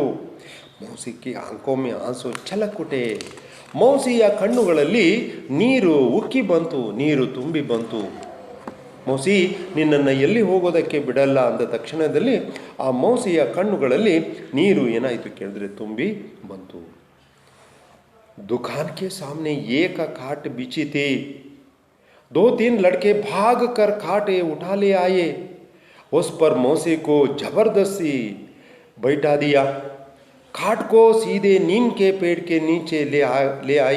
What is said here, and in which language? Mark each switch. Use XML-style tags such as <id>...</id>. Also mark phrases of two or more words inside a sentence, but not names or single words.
<hi>मौसी के आँखों में आँसू छलक उठे,</hi> <kn>ಮೌಸಿಯ ಕಣ್ಣುಗಳಲ್ಲಿ ನೀರು ಉಕ್ಕಿ ಬಂತು, ನೀರು ತುಂಬಿ ಬಂತು. ಮೌಸಿ ನಿನ್ನನ್ನು ಎಲ್ಲಿ ಹೋಗೋದಕ್ಕೆ ಬಿಡಲ್ಲ ಅಂದ ತಕ್ಷಣದಲ್ಲಿ ಆ ಮೌಸಿಯ ಕಣ್ಣುಗಳಲ್ಲಿ ನೀರು ಏನಾಯಿತು ಕೇಳಿದ್ರೆ ತುಂಬಿ ಬಂತು.</kn> <hi>दुकान के सामने एक खाट बिछी थी, 2-3 लड़के भाग कर खाट उठा ले आए, उस पर मौसी को जबरदस्ती बैठा दिया. खाट को सीधे नीम के पेड़ के नीचे ले आए.</hi>